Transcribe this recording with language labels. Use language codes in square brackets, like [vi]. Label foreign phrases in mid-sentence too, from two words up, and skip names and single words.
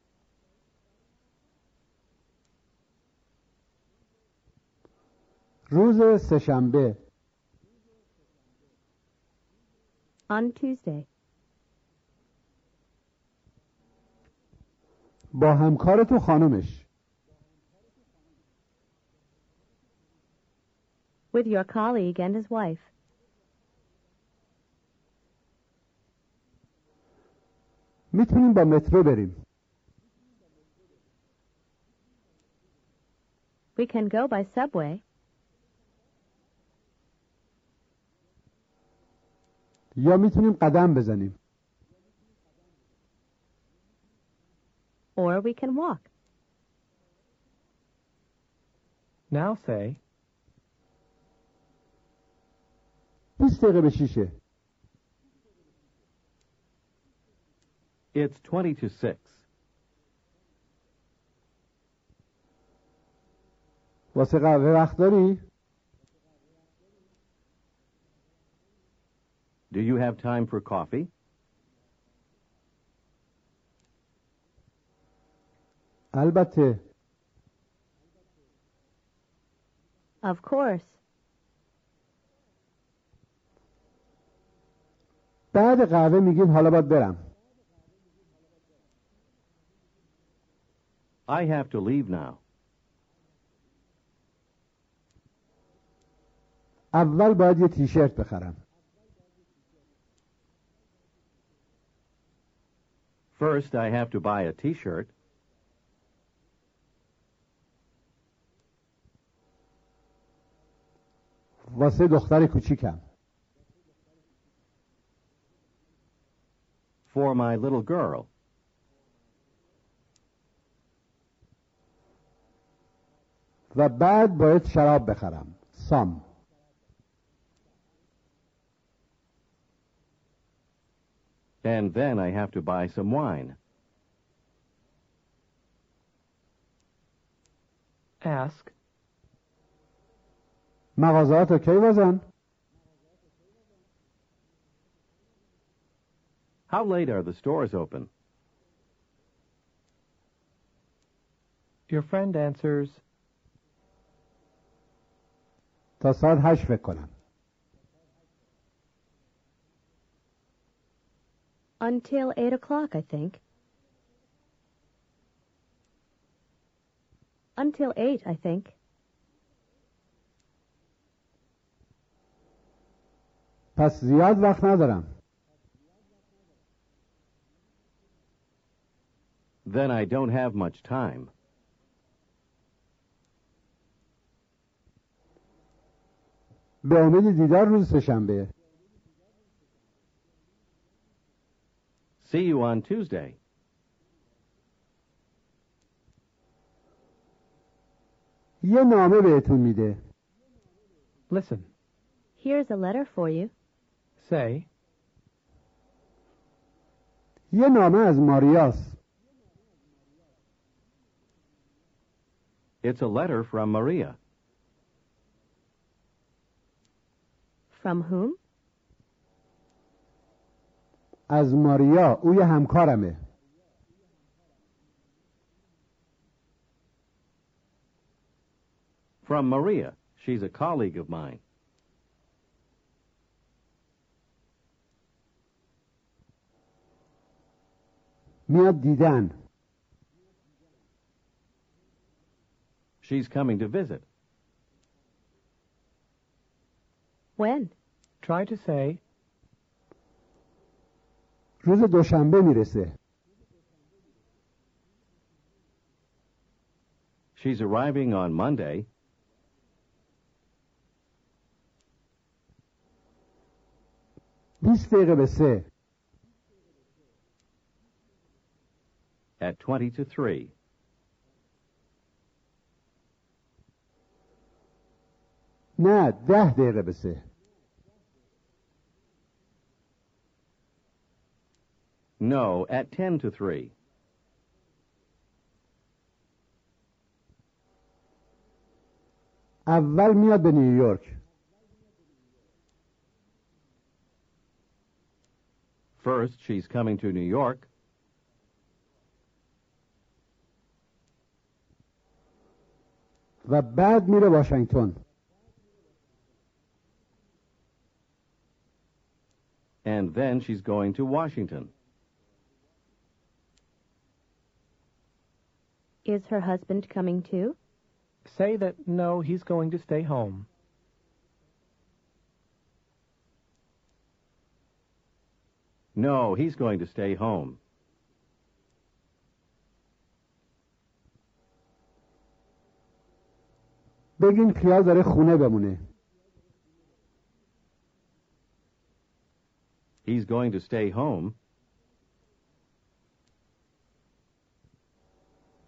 [fa] روز سه‌شنبه. [en] On Tuesday. [fa] با همکارت و خانمش. [en] With your colleague and his wife. [fa] میتونیم با مترو بریم. [en] We can go by subway. [fa] یا میتونیم قدم بزنیم. [en] we can walk. Now say, [fa] 20 دقیقه به 6. [en] It's 20 to 6. [fa] واسه قهوه وقت داری؟ [en] Do you have time for coffee? [fa] البته. [en] Of course. [fa] بعد قهوه میگیم حالا باید برم. [en] I have to leave now. [fa] اول باید یه تیشرت بخرم. [en] First, I have to buy a T-shirt. [fa] واسه دختر کوچیکم. [en] For my little girl. [fa] و بعد باید شراب بخرم. سام. [en] And then I have to buy some wine. ask, [fa] مغازات کی بازن؟ [en] How late are the stores open? your friend answers, [fa] تا ساعت 8 فکر کنم. [en] Until 8 o'clock, I think. Until 8, I think. [fa] پس زیاد وقت ندارم. [en] Then I don't have much time. [fa] به امید دیدار روز سه‌شنبه. [en] See you on Tuesday. [fa] یه نامه بهتون میده. [en] listen, Here's a letter for you. say, [fa] یه نامه از ماریاس. [en] It's a letter from Maria. From whom? [fa] از ماریا. او یه همکارمه. [en] From Maria. She's a colleague of mine. [fa] میاد دیدن. [en] She's coming to visit. When? try to say, [fa] روز دوشنبه میرسه. [en] She's arriving on Monday. [fa] 20 دقیقه به 3. [en] At 20 to 3. [fa] نه 10 دقیقه به 3. [en] No, at 10 to 3. اول میاد به نیویورک. First, she's coming to New York. و بعد میره واشنگتن. And then she's going to Washington. Is her husband coming too? say that no, he's going to stay home. No, he's going to stay home. [fa] بگین خیال داره خونه بمونه. [en] He's going to stay home.